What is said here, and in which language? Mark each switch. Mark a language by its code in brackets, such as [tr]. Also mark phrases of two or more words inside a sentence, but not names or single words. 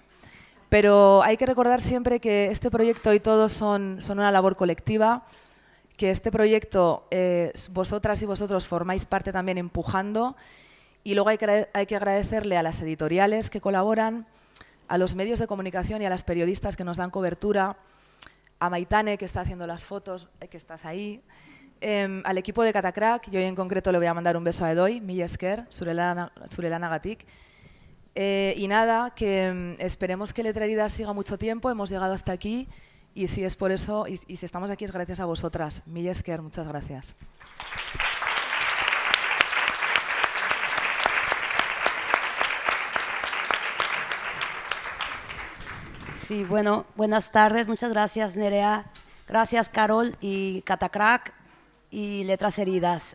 [es] Pero hay que recordar siempre que este proyecto y todos son una labor colectiva, que este proyecto vosotras y vosotros formáis parte también empujando. Y luego hay que agradecerle a las editoriales que colaboran, a los medios de comunicación y a las periodistas que nos dan cobertura, a Maitane, que está haciendo las fotos, que estás ahí, al equipo de Catacrack, y hoy en concreto le voy a mandar un beso a Edoy, [eu] mila esker, zure lanagatik. [es] Y nada, que esperemos que Letra Herida siga mucho tiempo, hemos llegado hasta aquí, y si es por eso, y si estamos aquí es gracias a vosotras. [eu] Mila esker, [es] muchas gracias. Sí, bueno, buenas tardes. Muchas gracias, Nerea. Gracias, Carol y Catacrack y Letras Heridas.